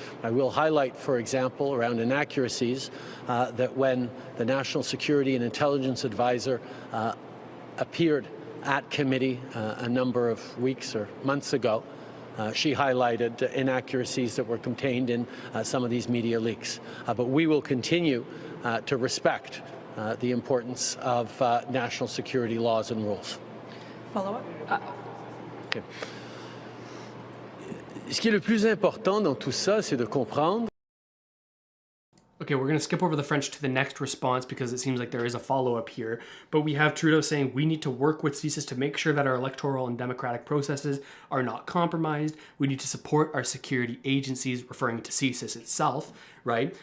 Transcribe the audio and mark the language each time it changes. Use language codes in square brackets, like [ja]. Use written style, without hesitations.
[en] I will highlight, for example, around inaccuracies, that when the National Security and Intelligence Advisor appeared at committee a number of weeks or months ago, she highlighted inaccuracies that were contained in some of these media leaks. But we will continue to respect the importance of national security laws and rules. Follow-up? Okay. [fr] Ce qui est le plus important dans tout ça, c'est de comprendre. [en] Okay, we're going to skip over the French to the next response because it seems like there is a follow-up here. But we have Trudeau saying we need to work with CSIS to make sure that our electoral and democratic processes are not compromised. We need to support our security agencies, referring to CSIS itself, right?